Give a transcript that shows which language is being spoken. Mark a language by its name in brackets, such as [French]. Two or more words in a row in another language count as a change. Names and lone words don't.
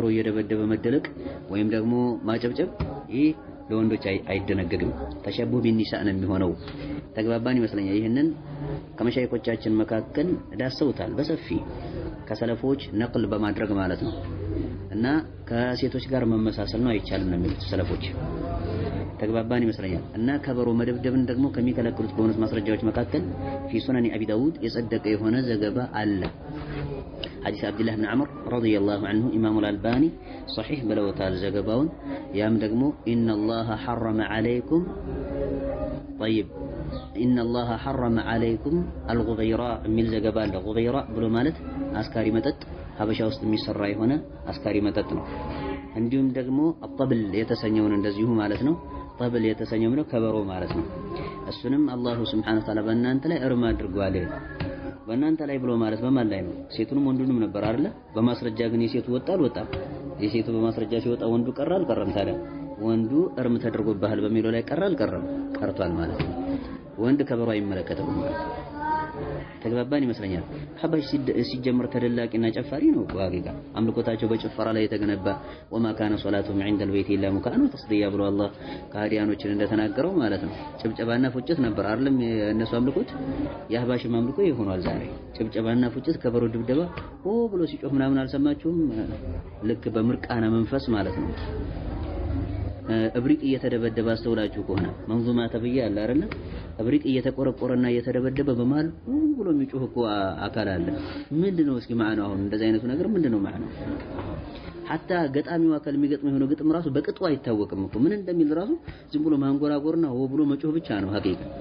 [Amharic] እየደበደበ መደለቅ ወይም ደግሞ ማጨብጨብ ይህ ለወንዶች አይደነገግም ተሸቡህ ቢኒሳ ነው የሚሆነው ተግባባን ይመስለኛል ይሄንን ከመሻይኮቻችን መካከል ዳሰውታል በሰፊ ከሰለፎች ነቅል በማድረግ ማለት ነው እና ከሴቶች ጋር መመሳሰል ነው አይቻልም ነው የሚሉት ሰለፎች ተግባባን ይመስለኛል እና ከበሮ መደብደብን ደግሞ ከሚከለክሉት በሆኑት ማስረጃዎች መካከል [Arabic] في سنن ابي داود [Amharic] የጸደቀ የሆነ ዘገባ አለ [Arabic] حديث عبد الله بن عمرو رضي الله عنه امام الالباني صحيح بلوتال [Amharic] ዘገባውን ያም ደግሞ [Arabic] ان الله حرم عليكم طيب ان الله حرم عليكم الغبيراء [Amharic] የሚል ዘገባ አለ غبيراء ብሎ ማለት አስካሪ መጠጥ ሀበሻ ውስጥ የሚሰራ የሆነ አስካሪ መጠጥ ነው እንዲሁም ደግሞ አጠብል የተሰኘውን እንደዚሁ ማለት ነው ጠብል የተሰኘው ነው ከበሮ ማለት ነው እሱንም አላሁ [Arabic] سبحانه تعالى [Amharic] በእናንተ ላይ እርም አድርጓል በእናንተ ላይ ብሎ ማለት በማን ላይ ነው ሴቱንም ወንዱንም ነበር አይደል በማስረጃ ግን የሴቱ ወጣ አልወጣም የሴቱ በማስረጃ ሲወጣ ወንዱ ቀረ አልቀረም ታዲያ ወንዱ እርም ተደርጎብሃል በሚለው ላይ ቀረ አልቀረም ቀርቷል ማለት ነው ወንድ ከበሮ አይመለከተውም ማለት ነው ተግባባን ይመስለኛል ሐባሽ ሲጀምር ተደላቂና ጨፋሪ ነው ቋቂጋ አምልኮታቸው በጭፈራ ላይ የተገነባ [Arabic] وما كان صلاتهم عند البيت الا مكاء وتصديا [Amharic] ብሎ አላህ ካህዲያኖችን እንደተናገረው ማለት ነው ጭብጨባና ፉጭት ነበር አይደለም እነሱ አምልኮት የሐባሽ አምልኮ ይሆናል ዛሬ ጭብጨባና ፉጭት ከበሮ ድብደባ ብሎ ሲጮህ ምናምን አልሰማችሁም ልክ በምርቃና መንፈስ ማለት ነው እብሪቅ እየተደበደበ አስተውላችሁ ከሆነ መንዙማ ተብያ አለ አይደል እብሪቅ እየተቆረቆረና እየተደበደበ በማል ብሎ የሚጮህ እኮ አካል አለ ምንድነው እስኪ ማዕናው አሁን እንደዚህ አይነቱ ነገር ምንድነው ማዕናው hatta ገጣሚው አካል የሚገጥመው የሆነ ግጥም ራሱ በቅጡ አይታወቅም እኮ ምን እንደሚል ራሱ ዝም ብሎ ማንጎራጎርና ብሎ መጮህ ብቻ ነው ሀቂቃ